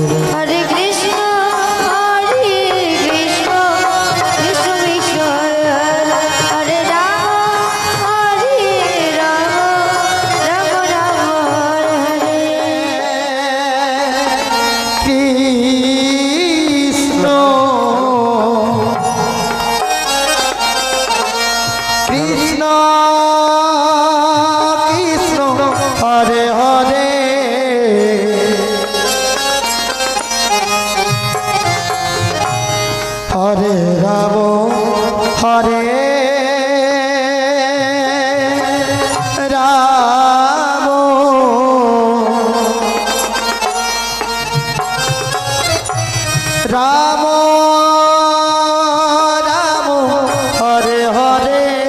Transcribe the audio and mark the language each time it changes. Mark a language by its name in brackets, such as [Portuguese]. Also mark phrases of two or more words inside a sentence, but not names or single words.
[Sanskrit] হরে কৃষ্ণ কৃষ্ণ কৃষ্ণ হরে রাম রাম রাম হরে কৃষ্ণ কৃষ্ণ কৃষ্ণ হরে হরে হরে রাম হরে রাম রাম রাম হরে হরে